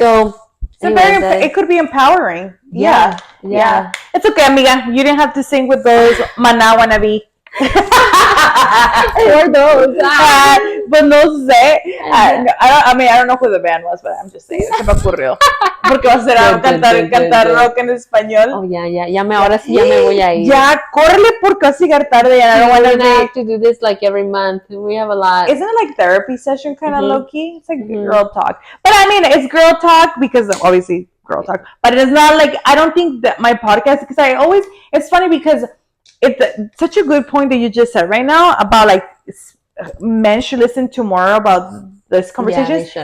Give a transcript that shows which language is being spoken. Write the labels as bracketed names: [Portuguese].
[English] So it could be empowering. Yeah. It's okay, amiga. You didn't have to sing with those Maná wannabe. Or those. But [Spanish] no sé. [English] I don't know who the band was, but I'm just saying. [Spanish] Se me ocurrió. Porque va a ser cantar rock en español. Oh, yeah. Ahora sí ya me voy a ir. Ya, córrele porque vas a llegar tarde. [English] I don't want to have to do this like every month. We have a lot. Isn't it like therapy session kind of low key? It's like girl talk. But I mean, it's girl talk because obviously girl talk. But it's not like, I don't think that my podcast, because it's funny because it's such a good point that you just said right now about like men should listen to more about this conversation.